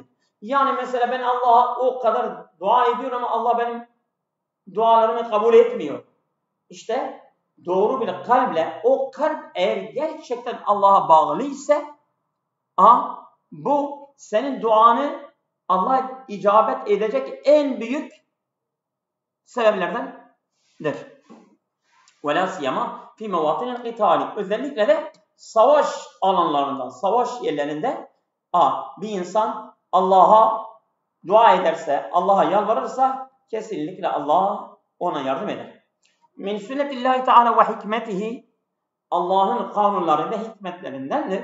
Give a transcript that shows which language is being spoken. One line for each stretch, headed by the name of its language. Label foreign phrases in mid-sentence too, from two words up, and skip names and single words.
Turkish: Yani mesela ben Allah'a o kadar dua ediyorum ama Allah benim dualarımı kabul etmiyor. İşte doğru bir kalple, o kalp eğer gerçekten Allah'a bağlı ise bu senin duanı Allah'a icabet edecek en büyük sebeplerdendir.
Arabic: وَلَا سِيَمَا فِي مَوَاطِنِ الْقِتَالِ.
Turkish: Özellikle de savaş alanlarında, savaş yerlerinde bir insan Allah'a dua ederse, Allah'a yalvarırsa kesinlikle Allah ona yardım eder.
Arabic: من سنة الله تعالى وحكمته,
Turkish: Allah'ın kanunları ve hikmetlerindendir.